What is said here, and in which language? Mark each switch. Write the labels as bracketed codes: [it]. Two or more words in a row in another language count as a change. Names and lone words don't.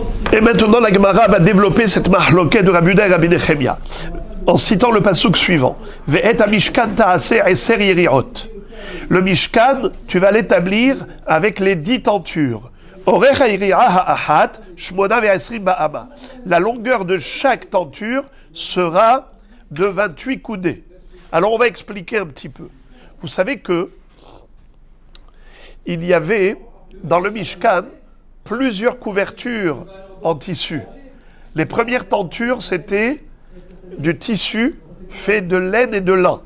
[fr] Et maintenant, la Gemara va développer cette mahloket de Rabbi Yehuda et Rabbi Nechemia en citant le pasuk suivant. [he] ואת המשכן תעשה עשר יריעות. [fr] Le Mishkan, tu vas l'établir avec les 10 tentures. [he] אורך היריעה האחת שמונה ועשרים באמה. [fr] La longueur de chaque tenture sera de 28 coudées. Alors on va expliquer un petit peu. Vous savez que il y avait dans le Mishkan plusieurs couvertures en tissu. Les premières tentures, c'était du tissu fait de laine et de lin.